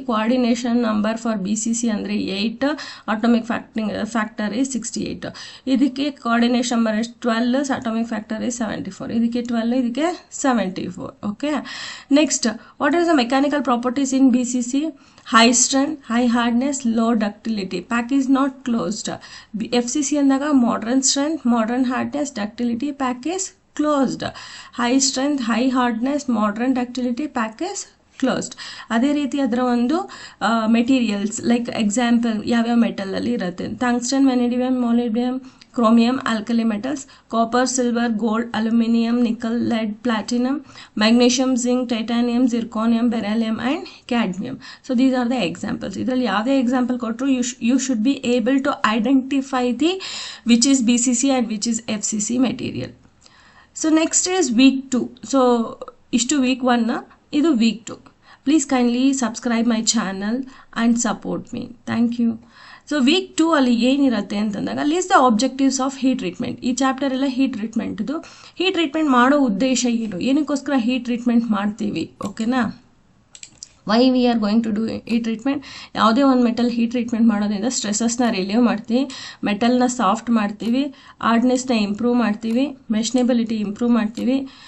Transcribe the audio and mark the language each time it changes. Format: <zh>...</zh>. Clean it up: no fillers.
<en>Coordination number for BCC ಅಂದರೆ 8, atomic factor is 68. ಇದಕ್ಕೆ coordination number 12, atomic factor is 74. ಇದಕ್ಕೆ 12, ಇದಕ್ಕೆ 74. Okay, next what are the mechanical properties in BCC? high strength, high hardness, low ductility. Pack is not closed. FCC ಅಂದಾಗ modern strength, modern hardness, ductility, pack is closed. High strength, high hardness, modern ductility, pack is closed.</en> <kn>ಅದೇ ರೀತಿ ಅದರ ಒಂದು materials like example ಯಾವ್ಯಾವ ಮೆಟಲಲ್ಲಿ ಇರುತ್ತೆ.</kn> <en>Tungsten, vanadium, molybdenum, chromium, alkali metals, copper, silver, gold, aluminium, nickel, lead, platinum, magnesium, zinc, titanium, zirconium, beryllium and cadmium. So these are the examples.</en> <kn>ಇದರಲ್ಲಿ ಯಾವುದೇ example ಕೊಟ್ಟರು</kn> <en>you should be able to identify the which is BCC and which is FCC material. So next is week 2. So ಇಷ್ಟು week 1, ಇದು week 2. Please kindly subscribe my channel and support me. Thank you. So week 2</en> <kn>ಅಲ್ಲಿ ಏನಿರುತ್ತೆ ಅಂತಂದಾಗ,</kn> <en>List the objectives of heat treatment.</en> <kn>ಈ chapter ಎಲ್ಲ heat ಟ್ರೀಟ್ಮೆಂಟ್ದು. Heat treatment ಮಾಡೋ ಉದ್ದೇಶ ಏನು, ಏನಕ್ಕೋಸ್ಕರ ಹೀಟ್ ಟ್ರೀಟ್ಮೆಂಟ್ ಮಾಡ್ತೀವಿ, ಓಕೆನಾ?</kn> <en>Why we are going to do heat treatment?</en> <kn>ಯಾವುದೇ ಒಂದು ಮೆಟಲ್ ಹೀಟ್ ಟ್ರೀಟ್ಮೆಂಟ್ ಮಾಡೋದ್ರಿಂದ ಸ್ಟ್ರೆಸಸ್ನ ರಿಲೀವ್ ಮಾಡ್ತೀವಿ, ಮೆಟಲ್ನ ಸಾಫ್ಟ್ ಮಾಡ್ತೀವಿ, ಹಾರ್ಡ್ನೆಸ್ನ ಇಂಪ್ರೂವ್ ಮಾಡ್ತೀವಿ, ಮೆಷನೇಬಿಲಿಟಿ ಇಂಪ್ರೂವ್ ಮಾಡ್ತೀವಿ.</kn>